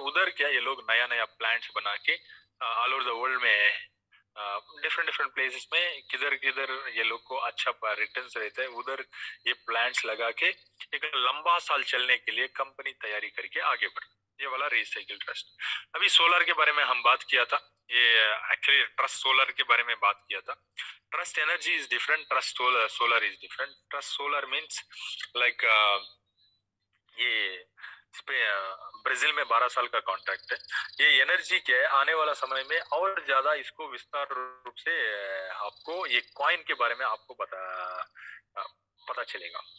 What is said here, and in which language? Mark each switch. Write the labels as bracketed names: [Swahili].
[Hindi] उधर क्या ये लोग नया प्लांट्स बना के ऑल ओवर द वर्ल्ड में डिफरेंट प्लेसेस में किधर ये लोग को अच्छा रिटर्न्स रहता है, उधर ये प्लांट्स लगा के एक लंबा साल चलने के लिए कंपनी तैयारी करके आगे बढ़। ये वाला रिसाइकिल ट्रस्ट। अभी सोलर के बारे में हम बात किया था, ये एक्चुअली ट्रस्ट सोलर के बारे में बात किया था। [English] Trust energy is different, trust solar is different. Trust solar means like [Hindi] ये इस पे ब्राजील में 12 साल का कॉन्ट्रैक्ट है। ये एनर्जी क्या है, आने वाला समय में और ज्यादा इसको विस्तार रूप से आपको ये कॉइन के बारे में आपको पता चलेगा।